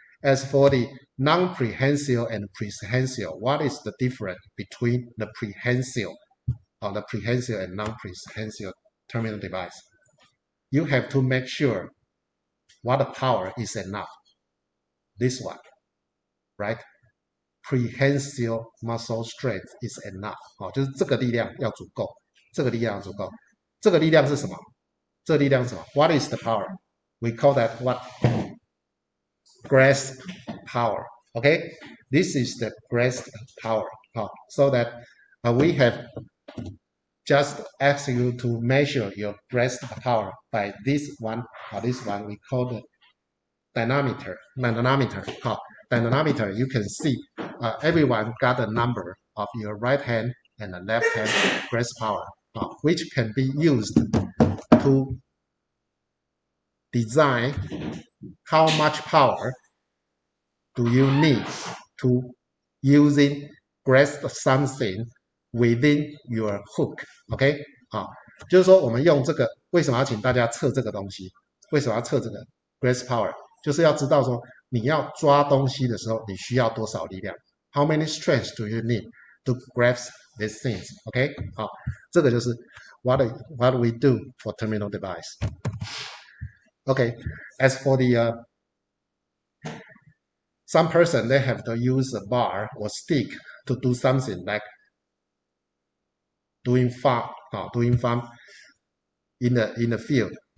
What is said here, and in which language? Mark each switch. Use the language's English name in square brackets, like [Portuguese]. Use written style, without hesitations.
[English] As for the non-prehensile and prehensile, what is the difference between the prehensile and non-prehensile terminal device? You have to make sure what the power is enough. This one, right? Prehensile muscle strength is enough. [Chinese] 就是这个力量要足够，这个力量要足够。这个力量是什么？这个力量是什么？ [English] What is the power? We call that what? Grasp power. Okay, this is the grasp power. So that we have just asked you to measure your grasp power by this one. This one we call the dynamometer. Dynamometer. You can see everyone got a number of your right hand and the left hand grasp power, which can be used to design how much power do you need to using grasp something within your hook. [Chinese] OK， 就是说我们用这个，为什么要请大家测这个东西？为什么要测这个 grasp power？ 就是要知道说你要抓东西的时候，你需要多少力量 ？ [English] How many strengths do you need to grasp these things? OK， [Chinese] 这个就是 [English] what we do for terminal device. Okay, as for the some person they have to use a bar or stick to do something like doing farm in the field.